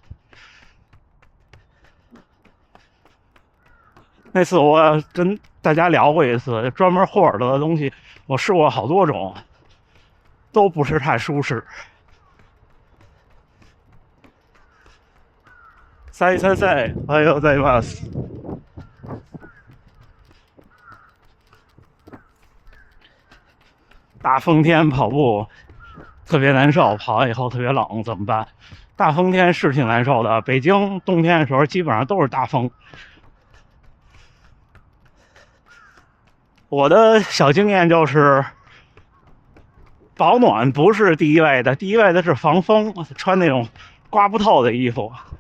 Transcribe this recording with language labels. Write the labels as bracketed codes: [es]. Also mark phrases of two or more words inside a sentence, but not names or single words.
[zh] 那次我跟大家聊过一次，专门护耳朵的东西，我试过好多种，都不是太舒适。3 [ja] おはようございます。 [zh] 大风天跑步特别难受，跑完以后特别冷，怎么办？大风天是挺难受的，北京冬天的时候基本上都是大风。我的小经验就是，保暖不是第一位的，第一位的是防风，穿那种刮不透的衣服。